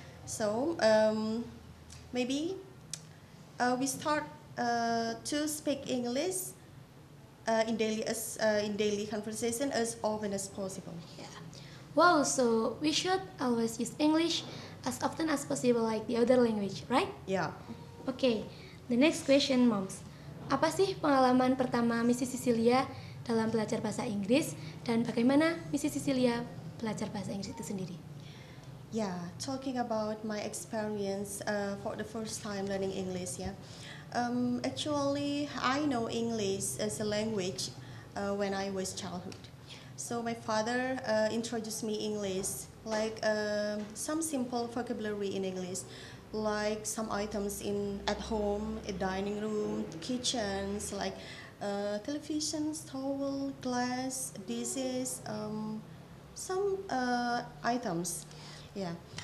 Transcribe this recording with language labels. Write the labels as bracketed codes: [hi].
[en] So maybe we start to speak English in daily conversation as often as possible. Yeah. Wow, so we should always use English as often as possible like the other language, right? Yeah. Okay, the next question, moms. [id] Apa sih pengalaman pertama Mrs. Cecilia dalam belajar bahasa Inggris dan bagaimana Mrs. Cecilia belajar bahasa Inggris itu sendiri? [en] Yeah, talking about my experience for the first time learning English, yeah. Actually, I know English as a language when I was childhood. So my father introduced me English, like some simple vocabulary in English, like some items at home, a dining room, kitchens, like televisions, towel, glass, dishes, some items. Yeah.